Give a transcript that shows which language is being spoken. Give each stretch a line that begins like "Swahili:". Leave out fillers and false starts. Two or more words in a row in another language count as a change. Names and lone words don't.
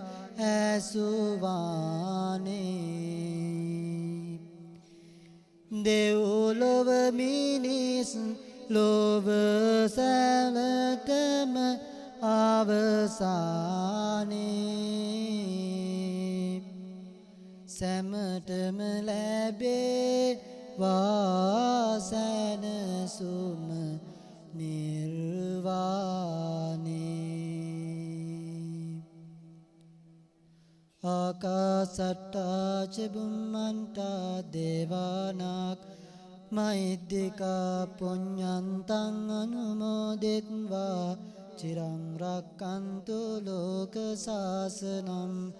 Sinhala: ඇසුවානේ දෙව්ලොව මිනිස් ලොව සැලටම අවසානේ සැමටම ලැබේවා සැනසුම නිර්වාණේ
Pali: ආකාසට්ටා ච බුම්මන්ටා දේවානාග මහිද්దికා පුඤ්ඤන්තං අනුමෝදිත්වා චිරං රක්ඛන්තු ලෝක සාසනං